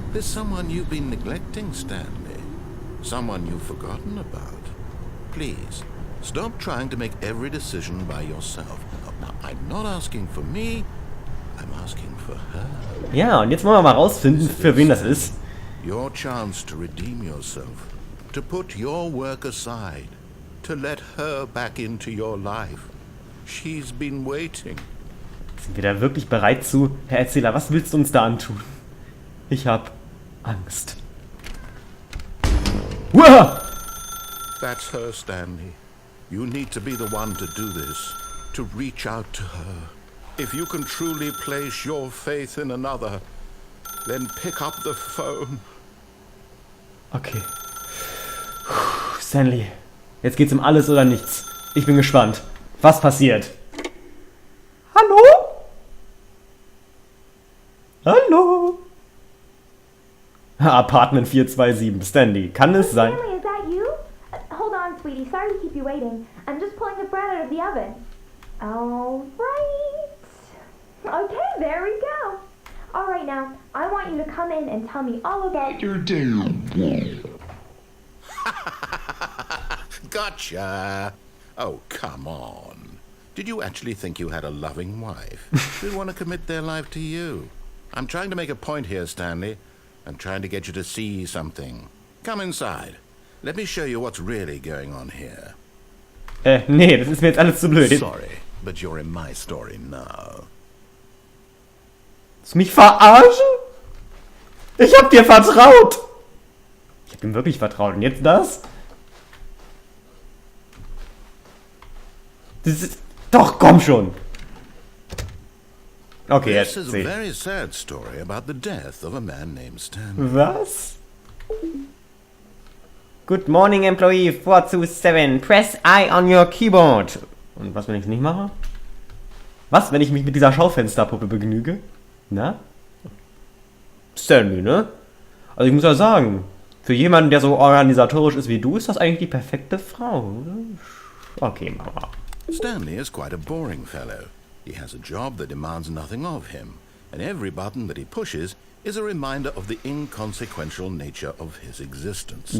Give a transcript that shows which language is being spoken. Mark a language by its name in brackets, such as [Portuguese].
[English] There's someone you've been neglecting, Stanley. Someone you've forgotten about. Please, stop trying to make every decision by yourself. Now, I'm not asking for me, I'm asking for her. [German] Ja, und jetzt wollen wir mal rausfinden, für wen das ist. [English] Your chance to redeem yourself, to put your work aside, to let her back into your life. She's been waiting. [German] Sind wir da wirklich bereit zu? Herr Erzähler, was willst du uns da antun? Ich hab Angst. Uah! [English] That's her, Stanley. You need to be the one to do this, to reach out to her. If you can truly place your faith in another, then pick up the phone. Okay. [German] Puh, Stanley, jetzt geht's um alles oder nichts. Ich bin gespannt. Was passiert? Hallo? Hallo? Apartment 427. Stanley, kann es sein? [English] Stanley, is that you? Hold on, sweetie. Sorry to keep you waiting. I'm just pulling the bread out of the oven. All right. Okay, there we go. All right, now, I want you to come in and tell me all about your day. Gotcha! Oh, come on. Did you actually think you had a loving wife who'd want to commit their life to you? I'm trying to make a point here, Stanley. I'm trying to get you to see something. Come inside. Let me show you what's really going on here. [German] Nee, das ist mir jetzt alles zu blöd. [English] Sorry, but you're in my story now. [German] Willst du mich verarschen? Ich hab dir vertraut. Ich hab ihm wirklich vertraut. Und jetzt das? Das ist... Doch, komm schon. Okay, [English] This [German] jetzt [English] is a [German] seh. [English] very sad story about the death of a man named Stanley. [German] Was? [English] Good morning, employee 427. Press I on your keyboard. [German] Und was, wenn ich es nicht mache? Was, wenn ich mich mit dieser Schaufensterpuppe begnüge? Na? Stanley, ne? Also ich muss ja sagen, für jemanden, der so organisatorisch ist wie du, ist das eigentlich die perfekte Frau, oder? Okay, Mama. [English] Stanley is quite a boring fellow. He has a job that demands nothing of him, and every button that he pushes is a reminder of the inconsequential nature of his existence.